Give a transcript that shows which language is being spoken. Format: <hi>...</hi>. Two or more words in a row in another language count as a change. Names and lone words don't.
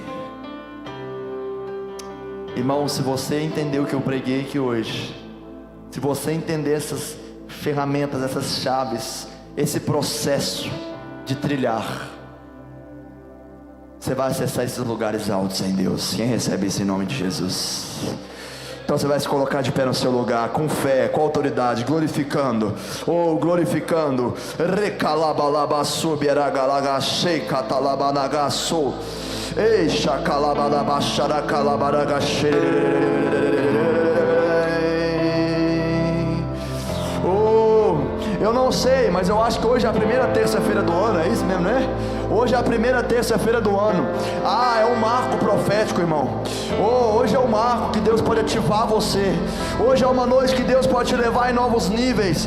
<pt>Irmão, se você entender o que eu preguei aqui hoje, se você entender essas ferramentas, essas chaves, esse processo de trilhar, você vai acessar esses lugares altos em Deus. Quem recebe isso em nome de Jesus? Então você vai se colocar de pé no seu lugar, com fé, com autoridade, glorificando, glorificando. Recalabalabassu, bieragalagachei, catalabanagaçu, eixa calabalabacharacalavaragashe. Eu não sei, mas eu acho que hoje é a primeira terça-feira do ano, é isso mesmo, né? Hoje é a primeira terça-feira do ano. É um marco profético, irmão. Hoje é um marco que Deus pode ativar você. Hoje é uma noite que Deus pode te levar em novos níveis.</pt>